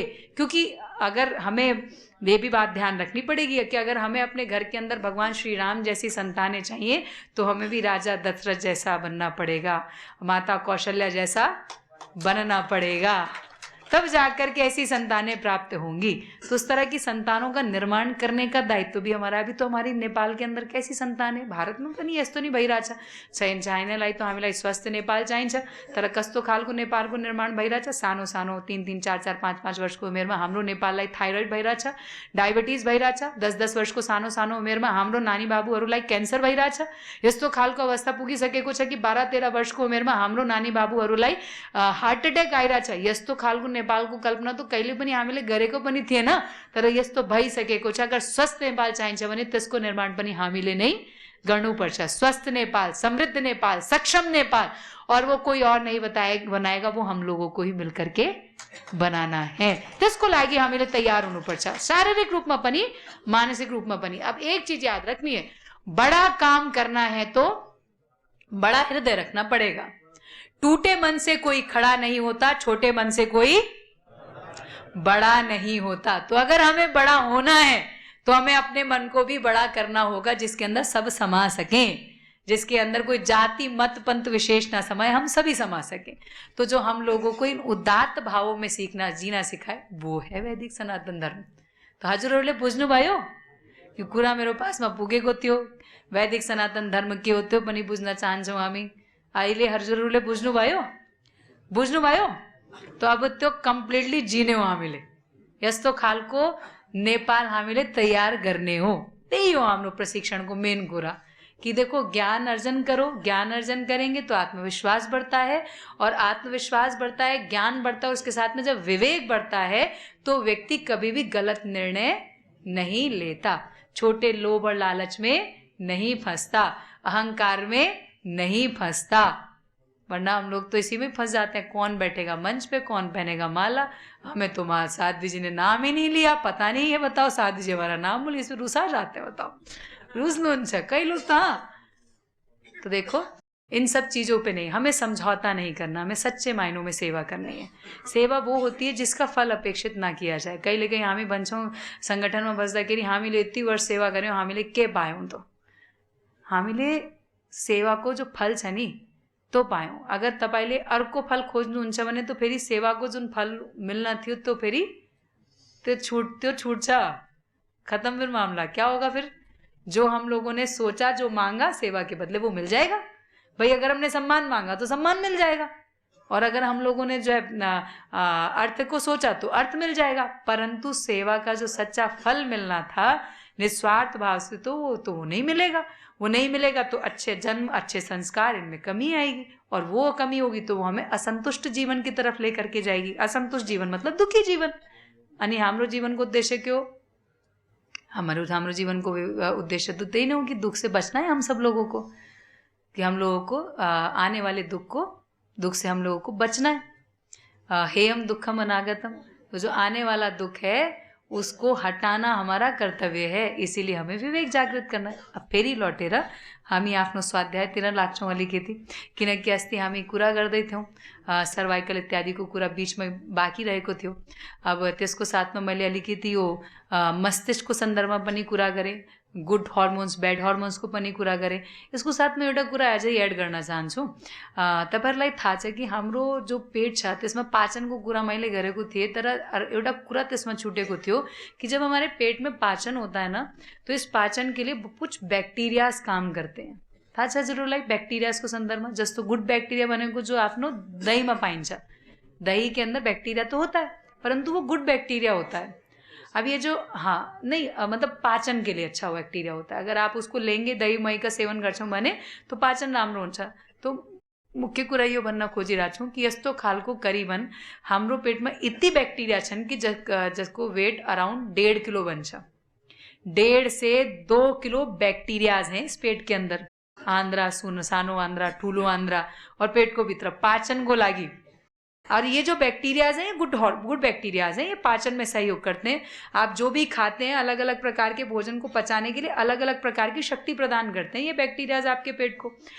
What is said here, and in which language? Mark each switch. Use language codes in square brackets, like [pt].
[hi] क्योंकि अगर हमें ये भी बात ध्यान रखनी पड़ेगी कि अगर हमें अपने घर के अंदर भगवान श्री राम जैसी संतानें चाहिए तो हमें भी राजा दशरथ जैसा बनना पड़ेगा, माता कौशल्या जैसा बनना पड़ेगा, तब जाकर के ऐसी संतानें प्राप्त होंगी। तो उस तरह की संतानों का निर्माण करने का दायित्व भी हमारा। अभी तो हमारी नेपाल के अंदर कैसी संतान है? [ne] भारत में पनि यस्तो नि भइरहेछ। चाहिनेलाई तो हामीलाई स्वस्थ नेपाल चाहिन्छ, तर कस्तो खालको नेपालको निर्माण भइरहेछ? सानो सानो 3-3, 4-4, 5-5 वर्षको उमेरमा हाम्रो नेपाललाई थाइरोइड भइरहेछ, डायबिटिज भइरहेछ। 10-10 वर्षको सानो सानो उमेरमा हाम्रो नानी बाबुहरूलाई क्यान्सर भइरहेछ। यस्तो खालको अवस्था पुगिसकेको छ कि 12-13 वर्षको उमेरमा हाम्रो नानी बाबुहरूलाई हार्ट एट्याक आइरहेछ। यस्तो खालको नेपालको कल्पना तो कहिले पनि हामीले गरेको पनि थिएन, तर यस्तो भइसकेको छ। अगर स्वस्थ नेपाल चाहिन्छ भने त्यसको निर्माण पनि हामीले नै गर्नुपर्छ। [hi] स्वस्थ नेपाल, समृद्ध नेपाल, सक्षम नेपाल, और वो कोई और नहीं बनाएगा, वो हम लोगों को ही मिलकर के બનાના હે [ne] त्यसको लागि हामीले तैयार हुनुपर्छ, शारीरिक रूपमा पनि मानसिक रूपमा पनि। [hi] अब एक चीज याद रखनी है, बड़ा काम करना है तो बड़ा हृदय रखना पड़ेगा। टूटे मन से कोई खड़ा नहीं होता, छोटे मन से कोई बड़ा नहीं होता। तो अगर हमें बड़ा होना है तो हमें अपने मन को भी बड़ा करना होगा, जिसके अंदर सब समा सकें, जिसके अंदर कोई जाति मत पंथ विशेष ना समाये, हम सभी समा सकें। तो जो हम लोगों को इन उदात्त भावों में सीखना जीना सिखाए वो है वैदिक सनातन धर्म। [ne] तो हजुर होले बुझ्नु भयो कि कुरा मेरो पासमा पुगेको थियो, वैदिक सनातन धर्म के हो त्यो पनि बुझ्न चाहन्छौँ हामी। अहिले हजुरहरूले बुझ्नुभयो। तो अब त्यो कम्प्लिटली जिने हो हामीले, यस्तो खालको नेपाल हामीले तैयार गर्ने हो। त्यही हो हाम्रो प्रशिक्षणको मेन कुरा कि देखो ज्ञान अर्जन करो, ज्ञान अर्जन करेंगे तो आत्मविश्वास बढ़ता है, और आत्मविश्वास बढ़ता है, ज्ञान बढ़ता है, उसके साथ में जब विवेक बढ़ता है तो व्यक्ति कभी भी गलत निर्णय नहीं लेता, छोटे लोभ और लालच में नहीं फंसता, अहंकार में नहीं फंसता। [hi] वरना हम लोग तो इसी में फंस जाते हैं, कौन बैठेगा मंच पे, कौन पहनेगा माला। हमें तो साध्वी जी ने नाम ही नहीं लिया, पता नहीं है, बताओ साध्वी जी हमारा नाम बोली, इसमें रुसा जाते हैं, बताओ रुस कई लोग था। तो देखो इन सब चीज़ों पे नहीं, हमें समझौता नहीं करना, हमें सच्चे मायनों में सेवा करनी है। सेवा वो होती है जिसका फल अपेक्षित ना किया जाए। कहीं कहीं [ne] हामी भन्छौँ संगठनमा बस्दाखेरि हामीले यति वर्ष सेवा गऱ्यौँ, हामीले के पायौँ, तो हामीले सेवाको जो फल छ नि तो पायौँ। अगर तपाईँले अर्को फल खोज्नुहुन्छ भने तो फेरि सेवाको जुन फल मिल्न थियो तो फेरि त्यो छुट्छ, [hi] खत्म फिर मामला। क्या होगा फिर? जो हम लोगों ने सोचा, जो मांगा सेवा के बदले वो मिल जाएगा। भाई अगर हमने सम्मान मांगा तो सम्मान मिल जाएगा, और अगर हम लोगों ने जो है अर्थ को सोचा तो अर्थ मिल जाएगा। परंतु सेवा का जो सच्चा फल मिलना था निस्वार्थ भाव से, तो वो नहीं मिलेगा। वो नहीं मिलेगा तो अच्छे जन्म, अच्छे संस्कार, इनमें कमी आएगी, और वो कमी होगी तो वो हमें असंतुष्ट जीवन की तरफ लेकर के जाएगी। असंतुष्ट जीवन मतलब दुखी जीवन। [ne] अनि हाम्रो जीवन को उद्देश्य [hi] क्यों? हाम्रो जीवन को उद्देश्य तो यही नहीं हो कि दुख से बचना है हम सब लोगों को, कि हम लोगों को आने वाले दुख से हम लोगों को बचना है। [sa] हेयम दुखम अनागतम, [hi] तो जो आने वाला दुख है उसको हटाना हमारा कर्तव्य है, इसीलिए हमें विवेक जागृत करना है। [ne] अब फेरि लौटेर हामी आफ्नो स्वाध्यायतिर लाग्छौँ अलिकति, किनकि अस्ति हामी कुरा गर्दै थियौँ सर्वाइकल इत्यादिको कुरा बिचमा बाँकी रहेको थियो। अब त्यसको साथमा मैले अलिकति यो मस्तिष्कको सन्दर्भमा पनि कुरा गरेँ, गुड हर्मोन्स ब्याड हर्मोन्सको पनि कुरा गरेँ। यसको साथमा एउटा कुरा अझै एड गर्न चाहन्छु। तपाईँहरूलाई थाहा छ कि हाम्रो जो पेट छ त्यसमा पाचनको कुरा मैले गरेको थिएँ, तर एउटा कुरा त्यसमा छुटेको थियो कि [hi] जब हमारे पेट में पाचन होता है ना, तो इस पाचन के लिए कुछ बैक्टीरियाज काम करते हैं। [ne] थाहा छ हजुरहरूलाई बैक्टीरियाजको सन्दर्भमा? जस्तो गुड बैक्टीरिया भनेको जो आफ्नो दहीमा पाइन्छ, [hi] दही के अंदर बैक्टीरिया तो होता है परंतु वो गुड बैक्टीरिया होता है। अब ये जो नहीं मतलब पाचन के लिए अच्छा बैक्टीरिया होता है। अगर आप उसको लेंगे, दही मही का सेवन [ne] गर्छौँ भने तो पाचन राम्रो हुन्छ। तो मुख्य कुरा यो भन्न खोजिरहेको छु कि यस्तो खालको करिबन हाम्रो पेटमा यति बैक्टीरिया छन् कि जसको वेट अराउंड 1.5 किलो बन्छ। [hi] 1.5 से 2 किलो बैक्टीरियाज हैं इस पेट के अंदर। [ne] आंद्रा, सानो आंद्रा, ठुलो आंद्रा, और पेट को भित्र पाचन को लागि। [hi] और ये जो बैक्टीरियाज हैं, ये गुड बैक्टीरियाज हैं, ये पाचन में सहयोग करते हैं। आप जो भी खाते हैं, अलग अलग प्रकार के भोजन को पचाने के लिए अलग अलग प्रकार की शक्ति प्रदान करते हैं ये बैक्टीरियाज आपके पेट को।